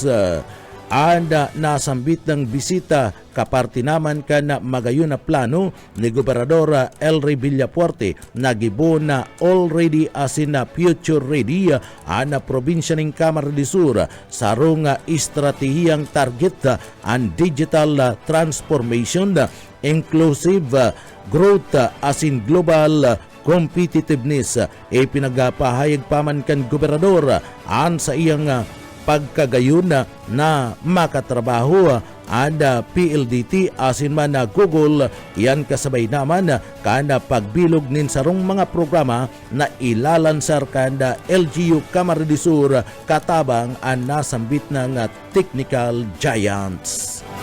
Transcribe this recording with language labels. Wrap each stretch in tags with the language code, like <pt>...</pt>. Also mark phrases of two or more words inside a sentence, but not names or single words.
<bik>Anda nasambit ng bisita kaparti naman ka na magayon na plano ni Gobernador Elry Villapuerte na gibon na already asin na</bik> <en>future ready</en> <bik>ang probinsya ng Camarines Sur sa rong estratehiyang target ang</bik> <en>digital transformation, inclusive growth</en> <bik>asin</bik> <en>global competitiveness.</en> <bik>Pinagpahayag paman kan Gobernador an sa iyang pagkagayon na makatrabaho ada PLDT asin man na Google. Yan kasabay naman kana pagbilog nin sarong mga programa na ilalansar kanda LGU Camarines Sur katabang ang nasambit ng</bik> <en>technical giants.</en>